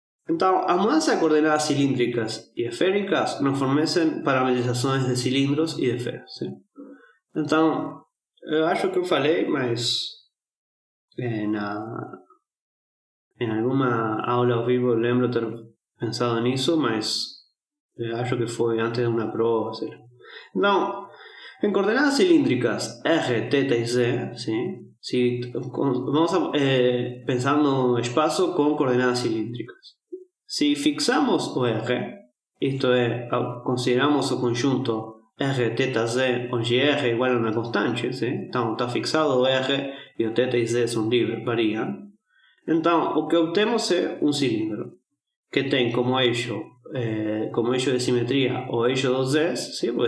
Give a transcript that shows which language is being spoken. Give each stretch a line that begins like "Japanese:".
Portuguese: Então, as mudanças de coordenadas cilíndricas e esféricas nos fornecem parametrizações de cilindros e de esferas.
Spanish: ¿Sí?
Portuguese: Então, eu acho que eu falei, mas em alguma aula ao vivo eu lembro ter pensado nisso, mas acho que foi antes de uma prova.
Spanish: ¿Sí? Então, en coordenadas cilíndricas R, θ y Z, ¿sí? Vamos a pensar no espacio con coordenadas cilíndricas.
Portuguese: Si fixamos o R, isto é, consideramos o conjunto R, θ, Z, onde R é igual a uma constante,
Spanish: ¿sí?
Portuguese: Então está fixado o R e o θ e Z são livres, variam. Então o que obtemos é um cilindro que tem como eixo de simetría o eixo dos Z's,
Spanish: ¿sí?